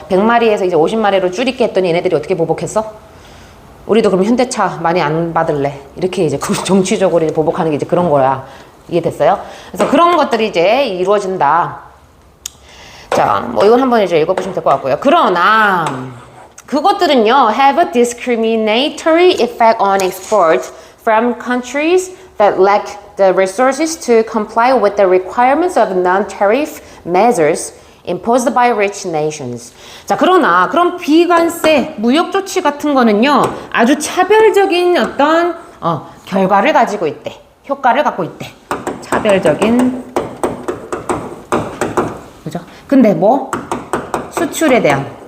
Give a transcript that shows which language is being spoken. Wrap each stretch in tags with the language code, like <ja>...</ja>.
<ko>100마리에서 이제 50마리로 줄이게 했더니 얘네들이 어떻게 보복했어? 우리도 그럼 현대차 많이 안 받을래. 이렇게 이제 정치적으로 보복하는 게 이제 그런 거야. 이해됐어요? 그래서 그런 것들이 이제 이루어진다. 자, 뭐 이건 한번 이제 읽어보시면 될 것 같고요. 그러나 그것들은요,</ko> <en>have a discriminatory effect on export from countries that lack the resources to comply with the requirements of non-tariff measures imposed by rich nations.</en> <ko>자, 그러나 그런 비관세, 무역 조치 같은 거는요, 아주 차별적인 어떤 결과를 가지고 있대. 효과를 갖고 있대. 차별적인, 그죠? 근데 뭐 수출에 대한.</ko>